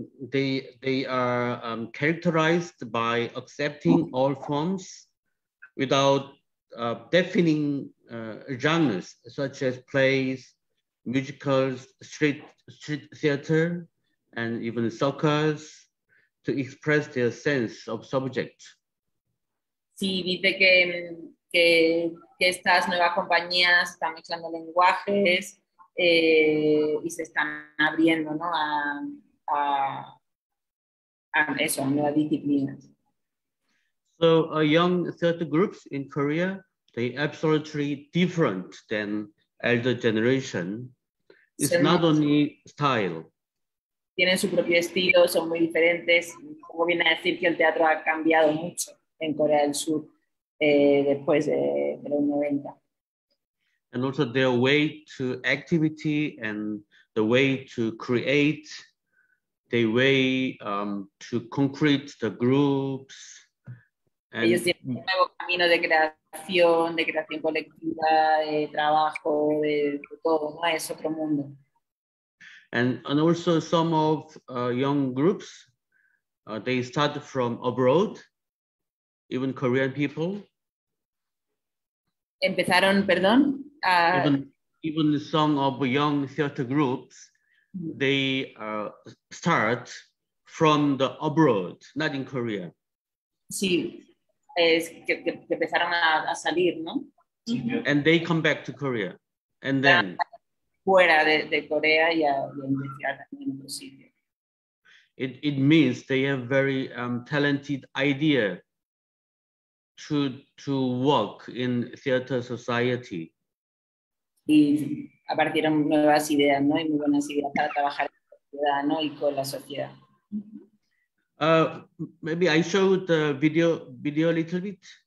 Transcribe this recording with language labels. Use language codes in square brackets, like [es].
[en] They are characterized by accepting all forms without defining genres such as plays, musicals, street theater, and even circus to express their sense of subject. [es] Sí, dice que estas nuevas compañías están mezclando lenguajes y se están abriendo, ¿no? a eso, a nuevas disciplinas. [en] So young theater groups in Korea, they absolutely different than elder generation. It's not only style. [es] Tienen su propio estilo, son muy diferentes. Como viene a decir que el teatro ha cambiado mucho en Corea del Sur después de los 90. [en] And also their way to activity and the way to create they way to concrete the groups. [es] Ellos tienen un nuevo camino de creación colectiva, de trabajo, de todo, ¿no? Es otro mundo. [en] And also some of young groups, they start from abroad, even Korean people. [es] Empezaron, perdón. [en] Even some of young theater groups, they start from the abroad, not in Korea. [es] Sí, es que empezaron a salir, ¿no? [en] And they come back to Korea. And then [es] fuera de Corea y a investigar también en otro sitio. [en] It means they have very talented idea to work in theater society. [es] Y aparecieron nuevas ideas, ¿no? Y muy buenas ideas para trabajar en la sociedad, ¿no? Y con la sociedad. [en] Maybe I showed the video a little bit.